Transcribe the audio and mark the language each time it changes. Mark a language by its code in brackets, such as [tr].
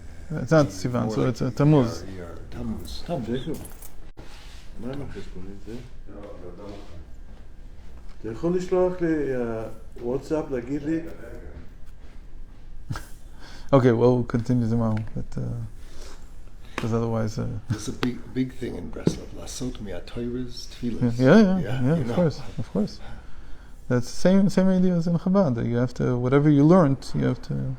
[en] It's not Sivan, so it's a Tammuz. Tammuz. [he] ג'ייקוב, מה עם החשבונית זה? אתה יכול לשלוח לי וואטסאפ, להגיד לי? [en] Okay, well, we'll continue tomorrow, but because otherwise, There's a big thing in Breslov. Lasot mi'atoyres tefillas. yeah, you know. of course. That's the same idea as in Chabad. That you have to, whatever you learned, you have to.